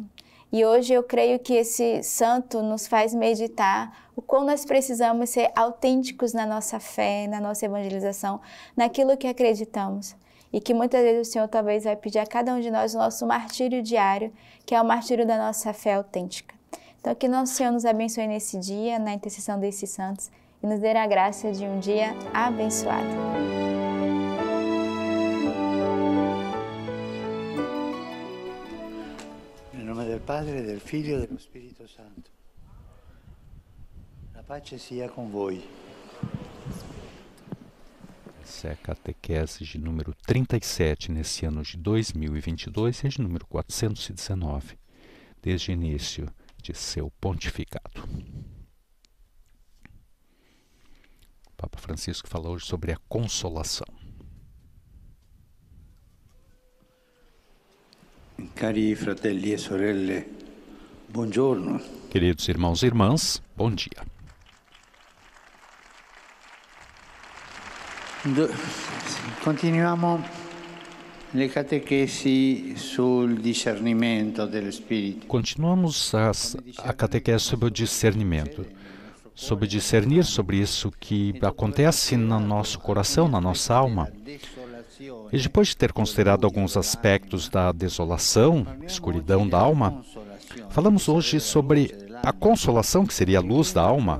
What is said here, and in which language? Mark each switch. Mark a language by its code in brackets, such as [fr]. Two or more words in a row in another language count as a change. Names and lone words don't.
[pt] E hoje eu creio que esse santo nos faz meditar o quão nós precisamos ser autênticos na nossa fé, na nossa evangelização, naquilo que acreditamos. E que muitas vezes o Senhor talvez vai pedir a cada um de nós o nosso martírio diário, que é o martírio da nossa fé autêntica. Então que nosso Senhor nos abençoe nesse dia, na intercessão desses santos, e nos dê a graça de um dia abençoado. [it] Nel nome del Padre, del Figlio e dello Spirito Santo. La pace sia con voi. [pt] Essa é a catequese de número 37 nesse ano de 2022 e a de número 419, desde o início de seu pontificado. O Papa Francisco falou hoje sobre a consolação. [it] Cari fratelli e sorelle, buongiorno. [pt] Queridos irmãos e irmãs, bom dia. [it] Continuiamo le catechesi sul discernimento dello Spirito. [pt] Continuamos a catequese sobre o discernimento, sobre discernir sobre isso que acontece no nosso coração, na nossa alma. E depois de ter considerado alguns aspectos da desolação, escuridão da alma, falamos hoje sobre a consolação, que seria a luz da alma.